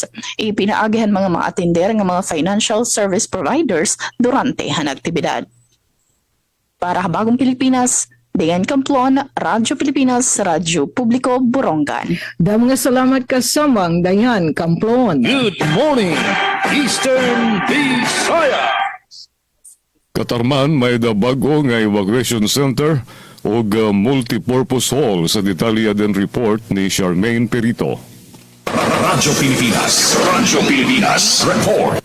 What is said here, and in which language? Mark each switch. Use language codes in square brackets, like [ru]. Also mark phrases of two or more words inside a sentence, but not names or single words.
[war] Ipinaagahan mga atender nga mga [en] financial service providers [war] durante han aktibidad. Para Habagong Pilipinas, Dayan Camplon, Radyo Pilipinas, Radyo Publiko, Borongan. Dam nga salamat ka samang Dayan Camplon. [en] Good morning, Eastern Visayas. [war] Katarman may da bago nga evacuation center o multipurpose hall sa detalya din report ni Charmaine Perito. Radyo Pilipinas Report.